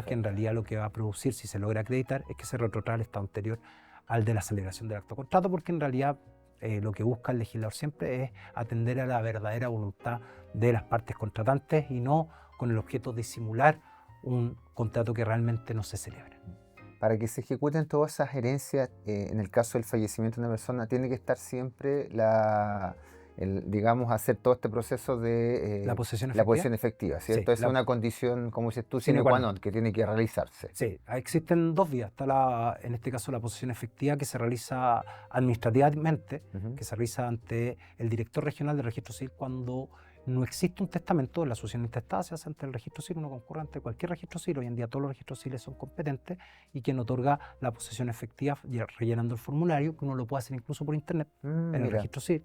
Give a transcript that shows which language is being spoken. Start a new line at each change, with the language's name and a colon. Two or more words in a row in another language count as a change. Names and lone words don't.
Spanish: Que en realidad lo que va a producir, si se logra acreditar, es que se retrotrae al estado anterior al de la celebración del acto de contrato, porque en realidad lo que busca el legislador siempre es atender a la verdadera voluntad de las partes contratantes y no con el objeto de simular un contrato que realmente no se celebra. Para que se ejecuten todas esas herencias, en el caso del fallecimiento de una persona, tiene que estar siempre digamos, hacer todo este proceso de ¿La posesión la efectiva? posesión efectiva, ¿cierto? Sí, Es una condición, como dices tú, sine
Latin: sine qua
Spanish: qua non. non, que tiene que realizarse. Sí, existen dos vías. Está en este caso la posesión efectiva que se realiza administrativamente, que se realiza ante el director regional del registro civil cuando no existe un testamento. La sucesión intestada se hace ante el registro civil, uno concurre ante cualquier registro civil. Hoy en día todos los registros civiles son competentes y quien otorga la posesión efectiva rellenando el formulario, que uno lo puede hacer incluso por internet en el registro civil.